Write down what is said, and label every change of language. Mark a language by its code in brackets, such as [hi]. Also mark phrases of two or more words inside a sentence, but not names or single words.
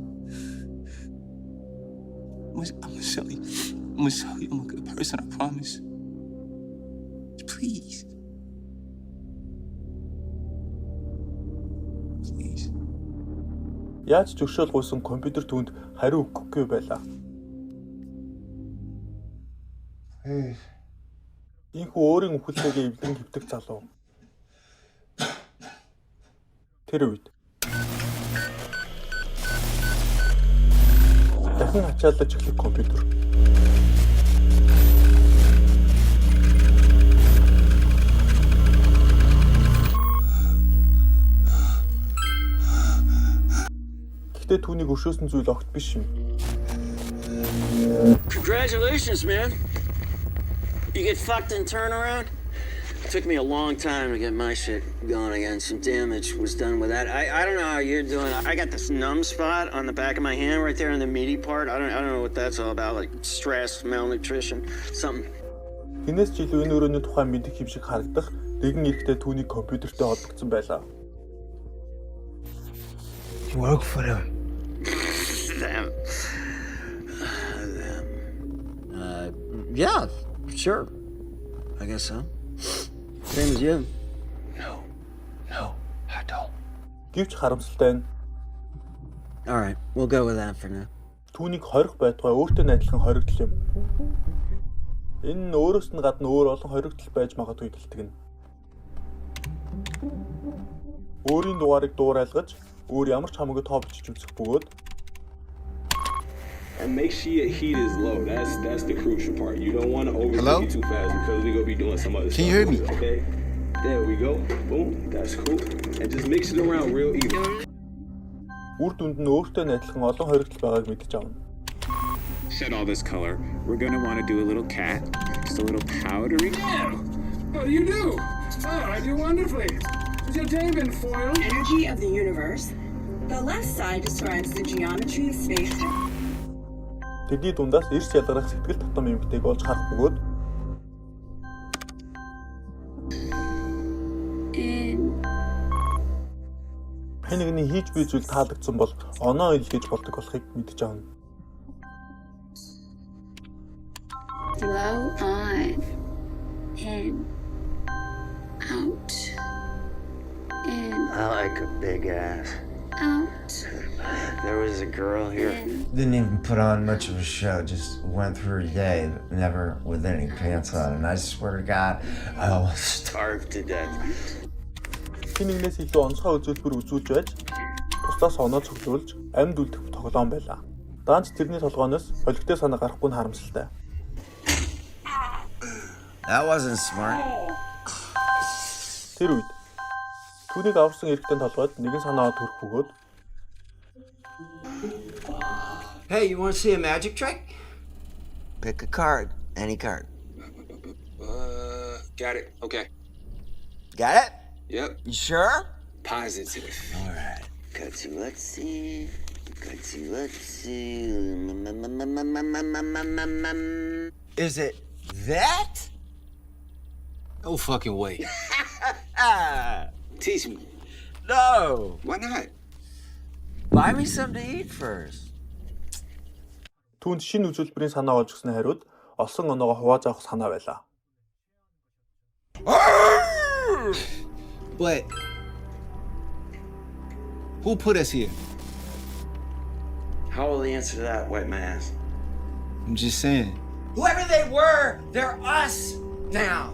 [en] I'm gonna show you. I'm a good person. I promise. Please. Please. [mn] Яаж ч өршөөл гуйсан компьютер түүнд хариу өгөхгүй байлаа. Ийхүү өөрийн үхэлтэйгээ эвлэн хөвтөх залуу. Тэр үед дахин ачаалж эхлэх компьютер. Гэхдээ түүнийг өршөөсөн зүйл огт биш юм. [en] Congratulations, man. You get fucked in turnaround? Took me a long time to get my shit going again. Some damage was done with that. I don't know how you're doing. I got this numb spot on the back of my hand right there in the meaty part. I don't know what that's all about. Like stress, malnutrition, something. [mn] Хинээс ч илүү энэ өрөөний тухай мэдих юм шиг харагдах нэгэн эрэгтэй түүний компьютертэй холбогдсон байлаа. [en] You work for them. Them. Yeah, sure. I guess so. Same as you. No, I don't. [mn] Гэвч харамсалтай нь [en] All right, we'll go with that for now. [mn] түүнийг хорих байтугай өөртөө адилхан хоригдол юм. Энэ нь өөрөөс нь гадна өөр олон хоригдол байж магадгүй гэлтгэн. Өөрийн дугаарыг дуурайлгаж, өөр ямар ч хамаагүй тоо бичиж үзэх бөгөөд [en] And make sure your heat is low. That's the crucial part. You don't want to overcook it too fast because we're gonna be doing some other stuff. Can you hear me? Okay. There we go. Boom. That's cool. And just mix it around real even. [mn] үр дүнд нь өөртөө адилхан олон хоригдол байгааг мэдэж авна. [en] Shed all this color. We're gonna want to do a little cat, just a little powdery. What do you do? Oh, I do wonderfully. Has your day been foiled? Energy of the universe. The left side describes the geometry of space. [mn] Тэдний дундаас эрс ялгарах сэтгэл татам эмгтэйг олж харах бөгөөд хэнэгний хийж буй зүйл таалагдсан бол оноо илгээж болдог болохыг мэдэж авна. [en] Blow on, in, out, in, I like a big ass. out, There was a girl here. in. Didn't even put on much of a show, just went through her day, never with any pants on. And I swear to God, I almost Starved to death. [mn] Хэнэгнээс илүү онцгой үзүүлбэр үзүүлж байж, бусдаас оноо цуглуулж, амьд үлдэх тоглоом байлаа. Даанч тэрний толгооноос холигтой санаа гарахгүй нь харамсалтай. [en] That wasn't smart. [mn] Тэр үед түүнийг аварсан эрэгтэй толгойд нэгэн санаа төрөх бөгөөд [en] Hey, you want to see a magic trick? Pick a card, any card. Got it. Okay. Got it? Yep. You sure? Positive. All right. Let's see. Is it that? No fucking way. Teach me. No. Why not? Buy me something to eat first. [mn] Түүнд шинэ үзүүлбэрийн санаа олж гисэн хариуд олсон оноогоо хувааж авах санаа байлаа. [en] But who put us here? How will the answer to that, white man ass? I'm just saying. Whoever they were, they're us now.